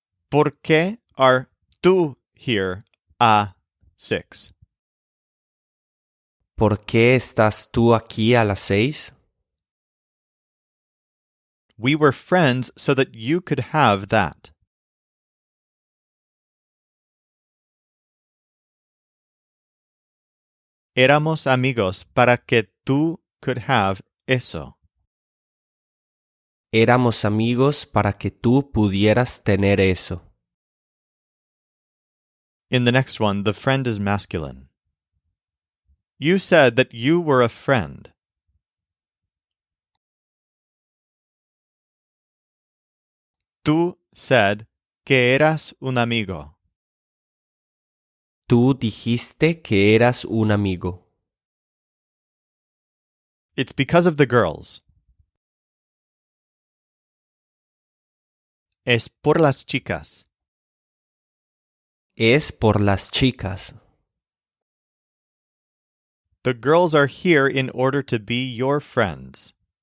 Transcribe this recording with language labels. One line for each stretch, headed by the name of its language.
Spanish: ¿Por qué
English: are
Spanish: tú
English: here
Spanish: a 6? ¿Por qué estás tú aquí a las 6?
English: We were friends so that you could have that.
Spanish: Éramos amigos para que tú
English: could have
Spanish: eso. Éramos amigos para que tú pudieras tener eso.
English: In the next one, the friend is masculine. You said that you were a friend.
Spanish: Tú
English: said
Spanish: que eras un amigo. Tú dijiste que eras un amigo.
English: It's because of the girls.
Spanish: Es por las chicas. Es por las chicas.
English: The girls are here in order to be your friends.